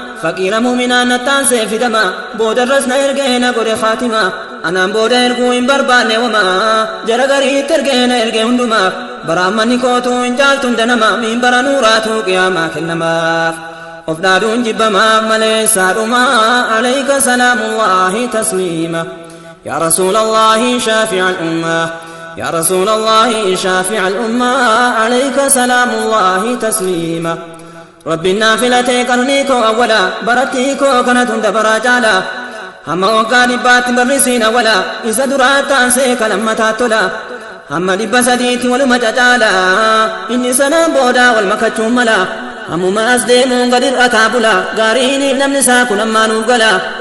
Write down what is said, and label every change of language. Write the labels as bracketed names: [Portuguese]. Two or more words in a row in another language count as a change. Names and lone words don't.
[Oromo] Faqiira muuminaan nattaan see fidama, boodarras na ergee na godhe khaatima. Anaan booda erguu hin barbaanne wama, jara gariitti ergee na ergee hunduma. Bara ammanni kootu hin caaltu hunda nama, miin bara nuuraatu qiyaamaa kennamaaf. Of dhaaduun jibbamaaf malee saadhuma, [Arabic] عليك سلام الله تسليما. يا رسول الله شافع الأمة، يا رسول الله شافع الأمة، عليك سلام الله تسليما. [Oromo] Rabbiin naa filatee qarnii koo awwala, barattii koo kanatu hunda baraa caala. Hamma waggaa dhibbaatti barrisiin awwala, isa duraa taansee kan lammataa tola. Hamma dhibba sadiitti waluma cacaala, inni sanaan booda wal makachuun mala. Ammuma as deemuun gad hir'ataa bula, gaariin namni isaa kun ammaa nuuf gala.